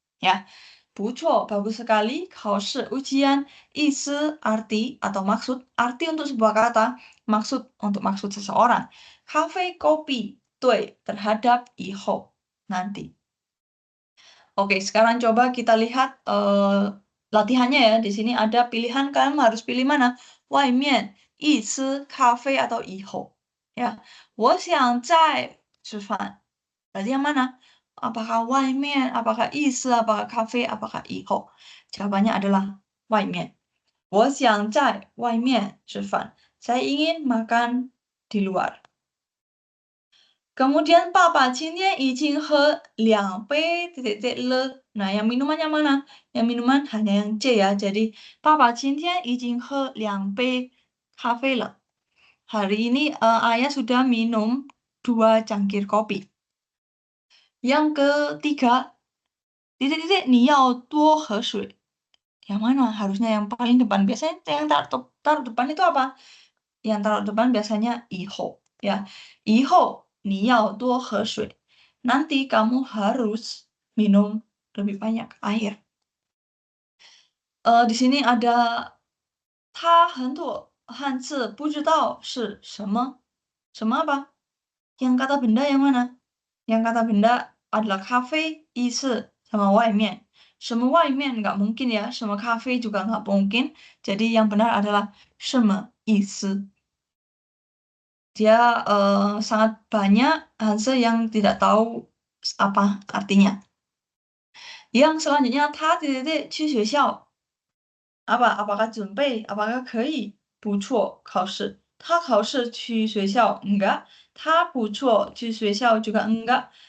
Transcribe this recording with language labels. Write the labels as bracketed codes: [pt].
[id] Ya, 不错, bagus sekali. 考试 ujian, 意思 arti atau maksud, arti untuk sebuah kata, maksud untuk maksud seseorang. 咖啡 kopi, 对 terhadap 以后 nanti. Oke, sekarang coba kita lihat latihannya ya. Di sini ada pilihan, kalian harus pilih mana? [zh] 外面,一吃咖啡 [id] atau [zh] 以后. Ya, 我想在吃饭. [id] Berarti yang mana? Apakah 外面, apakah 意思, apakah 咖啡, apakah 以后? Jawabannya adalah 外面. [zh] 我想在外面吃饭. [id] Saya ingin makan di luar. Kemudian [zh] Papa 今天已经喝2杯 了. [id] Nah, yang minuman yang mana? Yang minuman hanya yang C ya. Jadi, [zh] Papa 今天已经喝2杯咖啡了. [id] Hari ini ayah sudah minum 2 cangkir kopi. Yang ketiga, [zh] 你要多喝水. [id] Yang mana? Harusnya yang paling depan. Biasanya yang taruh depan itu apa? Yang taruh depan biasanya 以后 ya. [zh] 以后你要多喝水. [id] Nanti kamu harus minum lebih banyak air. Di sini ada [zh] 他很多汉字不知道是什么. [id] 什么 apa? Yang kata benda yang mana? Yang kata benda adalah cafe, 意思 sama 外面. Semua 外面 nggak mungkin ya. Semua cafe juga nggak mungkin. Jadi yang benar adalah [zh] 什么意思. [id] Dia sangat banyak Hanse yang tidak tahu apa artinya. Yang selanjutnya, [zh] 他 去学校. [id] Apa? Apakah 准备?Apakah 可以?不错, 考试. [zh] 他考试去学校 [id] enggak. [zh] 他不错去学校 [id] juga enggak.